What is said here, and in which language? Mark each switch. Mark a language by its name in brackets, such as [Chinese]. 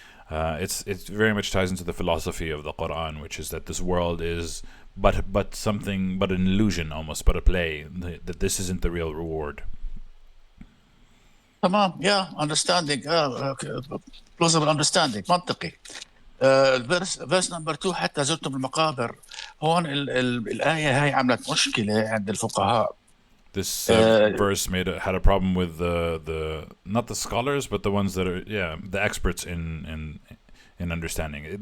[English] It very much ties into the philosophy of the Quran, which is that this world is but an illusion, almost, but a play, that this isn't the real reward. تمام, yeah, understanding, plausible understanding, منطقي. verse number 2, [Arabic] حتى زرتم المقابر. هون الآية هاي عملت مشكلة عند الفقهاء. [English] This verse had a problem with the not the scholars, but the ones that are the experts in understanding.